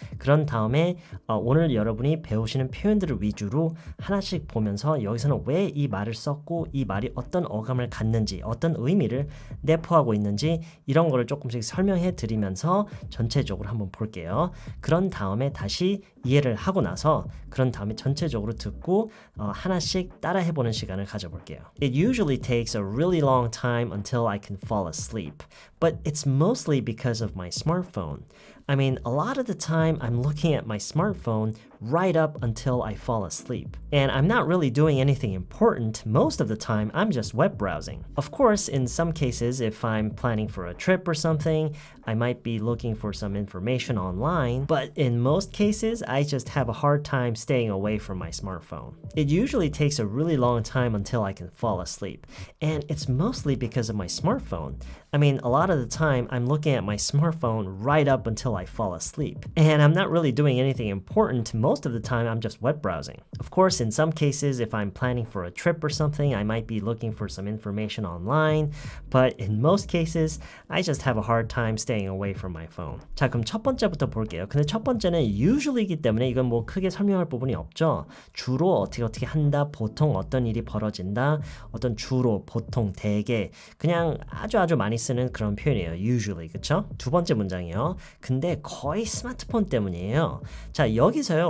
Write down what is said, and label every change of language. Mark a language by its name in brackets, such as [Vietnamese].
[Korean] 그런 다음에 오늘 여러분이 배우시는 표현들을 위주로 하나씩 보면서 여기서는 왜 이 말을 썼고 이 말이 어떤 어감을 갖는지 어떤 의미를 내포하고 있는지 이런 거를 조금씩 설명해 드리면서 전체적으로 한번 볼게요. 그런 다음에 다시 이해를 하고 나서 그런 다음에 전체적으로 듣고 하나씩 따라해 보는 시간을 가져볼게요. [English] It usually takes a really long time until I can fall asleep, but it's mostly because of my smartphone. I mean, a lot of the time I'm looking at my smartphone right up until I fall asleep. And I'm not really doing anything important. Most of the time, I'm just web browsing. Of course, in some cases, if I'm planning for a trip or something, I might be looking for some information online. But in most cases, I just have a hard time staying away from my smartphone. It usually takes a really long time until I can fall asleep. And it's mostly because of my smartphone. I mean, a lot of the time, I'm looking at my smartphone right up until I fall asleep. And I'm not really doing anything important. Most of the time, I'm just web browsing. Of course, in some cases, if I'm planning for a trip or something, I might be looking for some information online. But in most cases, I just have a hard time staying away from my phone. [Korean] 자, 그럼 첫 번째부터 볼게요. 근데 첫 번째는 usually이기 때문에 이건 뭐 크게 설명할 부분이 없죠. 주로 어떻게 한다, 보통 어떤 일이 벌어진다, 어떤 주로, 보통, 대개 그냥 아주 많이 쓰는 그런 표현이에요. usually, 그쵸? 두 번째 문장이요. 근데 거의 스마트폰 때문이에요. 자, 여기서요.